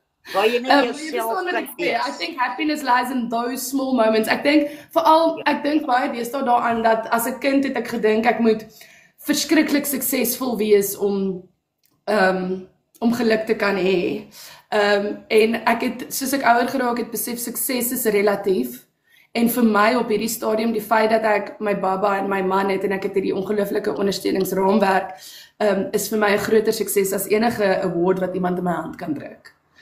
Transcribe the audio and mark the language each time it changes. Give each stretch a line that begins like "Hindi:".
Afrikaans: Waar jy net jouself kan wees.
English: I think happiness lies in those small moments.
Afrikaans: Ek dink baie deesdae daaraan dat as 'n kind het ek gedink ek moet verskriklik suksesvol wees om geluk te kan hê. En ek het, soos ek ouer geraak het, besef sukses is relatief. En vir my op hierdie stadium, die feit dat ek my baba en my man het en ek het hierdie ongelooflike ondersteuningsraamwerk, is vir my 'n groter sukses as enige award wat iemand in my hand kan druk.